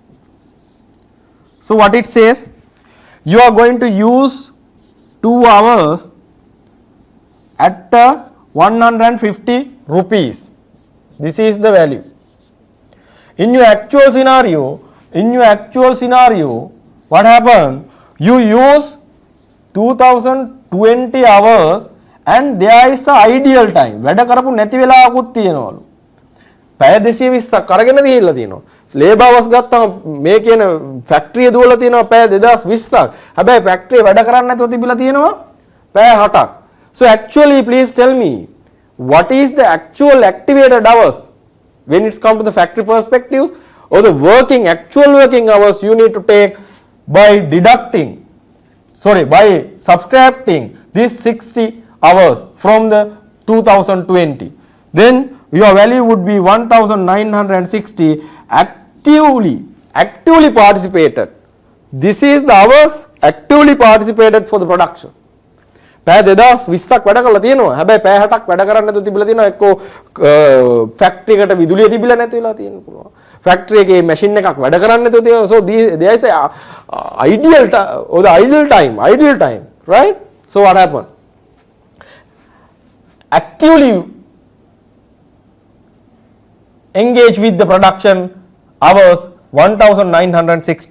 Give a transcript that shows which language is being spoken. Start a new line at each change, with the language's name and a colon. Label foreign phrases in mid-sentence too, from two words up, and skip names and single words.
English: So what it says, you are going to use 2 hours at 150 rupees. This is the value. In your actual scenario, what happened? You use 2020 hours and there is the ideal time.
Sinhala: වැඩ කරපු නැති වෙලාවකුත් තියෙනවලු. පැය 220ක් අරගෙන දීලා තියෙනවා.
English: labour hours
Sinhala: ගත්තම මේ කියන ෆැක්ටරිය දුවලා තියෙනවා පැය 2020ක්. හැබැයි ෆැක්ටරිය වැඩ කරන්නේ නැතුව තිබිලා තියෙනවා පැය 8ක්.
English: So actually please tell me, what is the actual activated hours when it's come to the factory perspective, or the actual working hours you need to take by subtracting this 60 hours from the 2020. Then your value would be 1960 actively participated. This is the hours actively participated for the production.
Sinhala: පැය 2020ක් වැඩ කරලා තියෙනවා. හැබැයි පැය 6ක් වැඩ කරන්න නැතුව තිබිලා තියෙනවා. එක්කෝ ෆැක්ටරි එකට විදුලිය තිබිලා නැති වෙලා තියෙන්න පුළුවන්. ෆැක්ටරි එකේ මැෂින් එකක් වැඩ කරන්න නැතුව තියෙනවා.
English: So there is a ideal time, right? So what happened? Actively engage with the production hours 1960.